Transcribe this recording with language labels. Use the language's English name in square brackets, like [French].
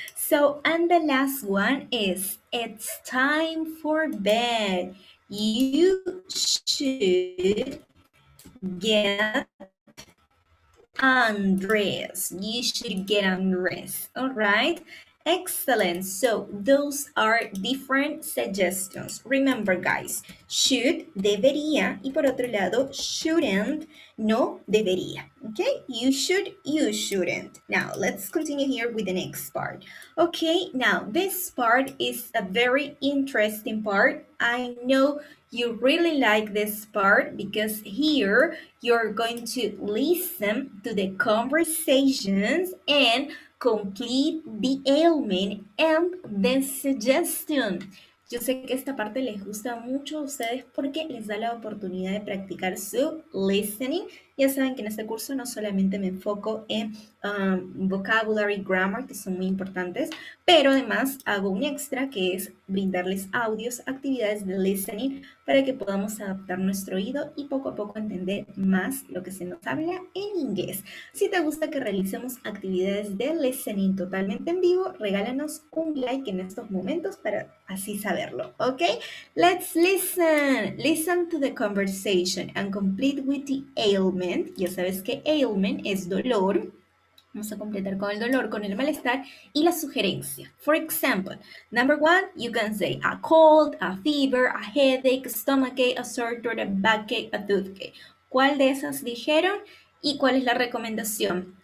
[English] So, and the last one is, it's time for bed. You should get undressed. You should get undressed. All right. Excellent. So those are different suggestions. Remember, guys, [Spanish] should, debería, y por otro lado, shouldn't, no debería. [English] Okay, you should, you shouldn't. Now, let's continue here with the next part. Okay, now this part is a very interesting part. I know you really like this part because here you're going to listen to the conversations and complete the ailment and the suggestion. [Spanish] Yo sé que esta parte les gusta mucho a ustedes porque les da la oportunidad de practicar su listening. Ya saben que en este curso no solamente me enfoco en vocabulary, grammar, que son muy importantes, pero además hago un extra que es brindarles audios, actividades de listening para que podamos adaptar nuestro oído y poco a poco entender más lo que se nos habla en inglés. Si te gusta que realicemos actividades de listening totalmente en vivo, regálanos un like en estos momentos para así saberlo, ¿ok? [English] Let's listen. Listen to the conversation and complete with the ailment. [Spanish] Ya sabes que ailment es dolor. Vamos a completar con el dolor, con el malestar y la sugerencia. [English] For example, number 1, you can say a cold, a fever, a headache, a stomachache, a sore throat, a backache, a toothache. [Spanish] ¿Cuál de esas dijeron? ¿Y cuál es la recomendación?